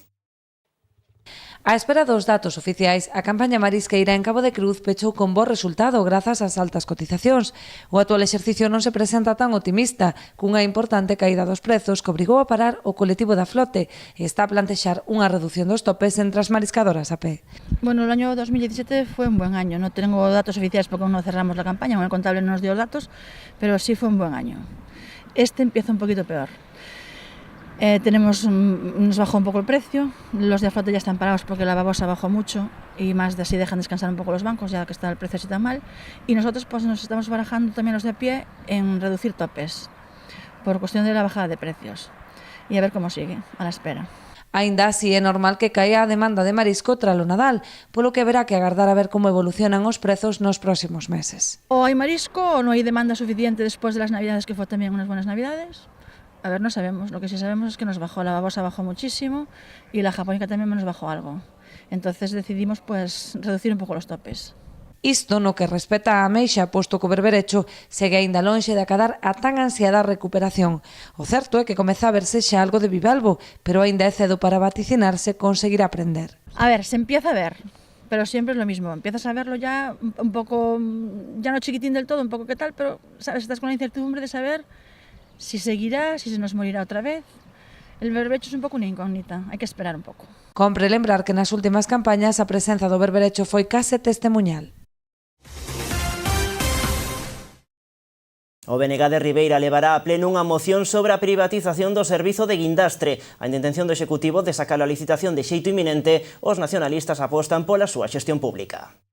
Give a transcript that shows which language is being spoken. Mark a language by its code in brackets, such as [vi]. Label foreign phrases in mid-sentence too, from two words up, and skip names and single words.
[gl] A espera dos datos oficiais, a campaña marisqueira en Cabo de Cruz pechou con bo resultado grazas ás altas cotizacións. O actual exercicio non se presenta tan optimista, cunha importante caída dos prezos que obrigou a parar o colectivo da flote e está a plantexar unha reducción dos topes entre as mariscadoras a pé. [es] Bueno, el año 2017 fue un buen año. No tengo datos oficiales porque aún no cerramos la campaña, el contable no nos dio los datos, pero sí fue un buen año. Este empieza un poquito peor. Nos bajó un poco el precio, los de flota ya están parados porque la babosa bajó mucho y más de así dejan descansar un poco los bancos ya que está el precio así tan mal, y nosotros pues nos estamos barajando también los de a pie en reducir topes por cuestión de la bajada de precios y a ver cómo sigue, a la espera. [gl] Aínda así é normal que caia a demanda de marisco tras o Nadal, polo que haberá que agardar a ver como evolucionan os prezos nos próximos meses. [es] O hay marisco o no hay demanda suficiente después de las navidades, que fue también unas buenas navidades. A ver, no sabemos. Lo que sí sabemos es que nos bajó, la babosa bajó muchísimo y la japónica también nos bajó algo. Entonces decidimos pues reducir un poco los topes. [gl] Isto no que respecta a Ameixa, posto que o berberecho segue aínda lonxe de acadar a tan ansiada recuperación. O certo é que comeza a verse xa algo de bivalvo, pero aínda é cedo para vaticinarse conseguir aprender. [es] A ver, se empieza a ver, pero siempre es lo mismo. Empiezas a verlo ya un poco, ya no chiquitín del todo, un poco qué tal, pero sabes, estás con la incertidumbre de saber si seguirá, si se nos morirá otra vez. El berberecho es [gl] un pouco unha incógnita, hai que esperar un pouco. Compre lembrar que nas últimas campañas a presenza do berberecho foi case testemuñal. O BNG de Ribeira levará a pleno unha moción sobre a privatización do servizo de guindastre. A intención do Executivo de sacar a licitación de xeito inminente, os nacionalistas apostan pola súa xestión pública.